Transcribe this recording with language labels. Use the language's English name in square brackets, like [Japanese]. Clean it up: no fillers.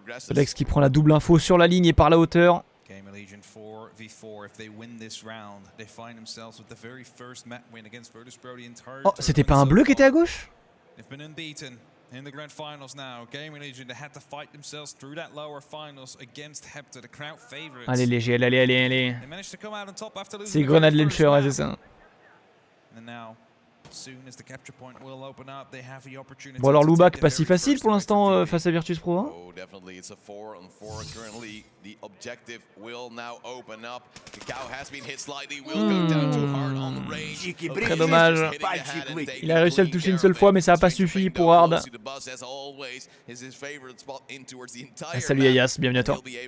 [French] Alex qui prend la double info sur la ligne et par la hauteur. [English] GamerLegion 4v4. If they win this round, they find themselves with the very first map win against Virtus Pro the entire [French] Oh, c'était pas un bleu qui était à gauche? [English] They've been unbeaten in the grand finals now. GamerLegion, they had to fight themselves through that lower finals against Hepta, the crowd favorites. [French] Allez, léger, allez. [English] They managed to come out on top after losing. [French] C'est grenade launcher, ouais, c'est ça. [English] And now, soon as the capture point will open up, they have the opportunity. [French] Bon alors Lubac pas si facile pour l'instant face à Virtus Pro. Hein. [English] Oh, definitely it's a 4-on-4 currently. The objective will now open up. Cacao has been hit slightly. Will go down too hard on the range. [French] Très dommage. Il a réussi à le toucher une seule fois mais ça a pas suffi pour Hard. Ah, salut Ayas, bienvenue à toi.